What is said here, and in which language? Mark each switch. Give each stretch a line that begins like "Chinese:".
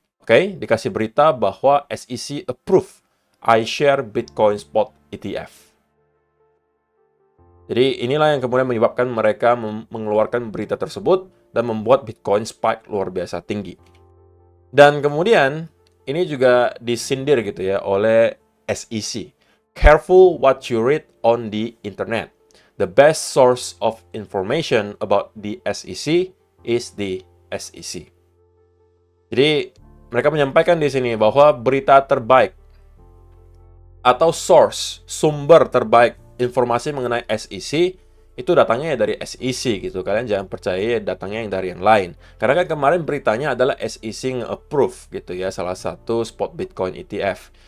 Indonesian: Dikasih berita bahwa SEC approve iShare Bitcoin Spot ETF. Jadi inilah yang kemudian menyebabkan mereka mengeluarkan berita tersebut dan membuat Bitcoin spike luar biasa tinggi. Dan kemudian ini juga disindir gitu ya oleh SEC.
English: careful what you read on the internet. The best source of information about the SEC is the SEC.
Indonesian: Jadi, mereka menyampaikan di sini bahwa berita terbaik atau source, sumber terbaik informasi mengenai SEC itu datangnya dari SEC gitu. Kalian jangan percaya datangnya yang dari yang lain. Karena kan kemarin beritanya adalah SEC nge-approve gitu ya, salah satu spot Bitcoin ETF.